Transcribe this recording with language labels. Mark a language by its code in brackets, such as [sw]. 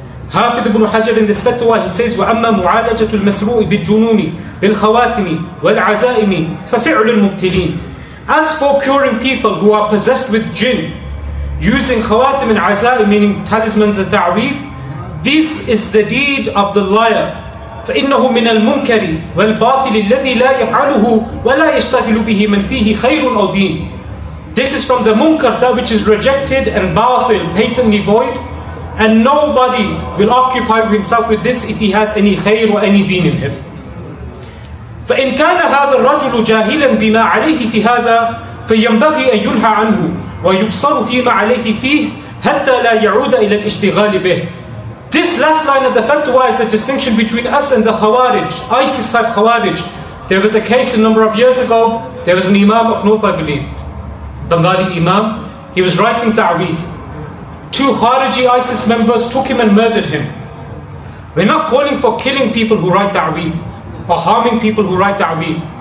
[en] Hafiz ibn Hajar in this fatwa, he says, [ar] وَأَمَّا مُعَالَجَةُ الْمَسْرُوءِ بِالْجُنُونِ بِالْخَوَاتِمِ وَالْعَزَائِمِ فَفِعْلُ الْمُبْتِلِينَ. [en] As for curing people who are possessed with jinn, using khawatim and aza'im, meaning talismans and ta'weed, this is the deed of the liar. [ar] فإنه من المنكر والباطل الذي لا يفعله ولا يشتغل به من فيه خير أو دين. [en] This is from the munkar, that which is rejected and batil, patently void, and nobody will occupy himself with this if he has any khair or any deen in him. [ar] فإن كان هذا الرجل جاهلا بما عليه في هذا فينبغي أن ينهى عنه ويبصر فيما عليه فيه حتى لا يعود إلى الاشتغال به. [en] This last line of the fatwa is the distinction between us and the Khawarij, ISIS type Khawarij. There was a case a number of years ago, there was an Imam up north, I believe, Bengali Imam, he was writing ta'weed. Two Khariji ISIS members took him and murdered him. We're not calling for killing people who write ta'weed or harming people who write ta'weed.